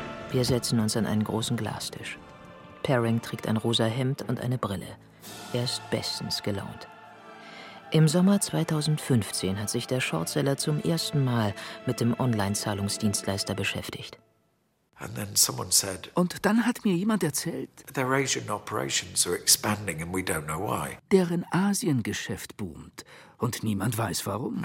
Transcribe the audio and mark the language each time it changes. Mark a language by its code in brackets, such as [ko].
[de] Wir setzen uns an einen großen Glastisch. Perring trägt ein rosa Hemd und eine Brille. Er ist bestens gelaunt. Im Sommer 2015 hat sich der Shortseller zum ersten Mal mit dem Online-Zahlungsdienstleister beschäftigt. [en] And then someone said, [de] und dann hat mir jemand erzählt, [en] their Asian operations are expanding and we don't know why. [de] Deren Asiengeschäft boomt und niemand weiß warum.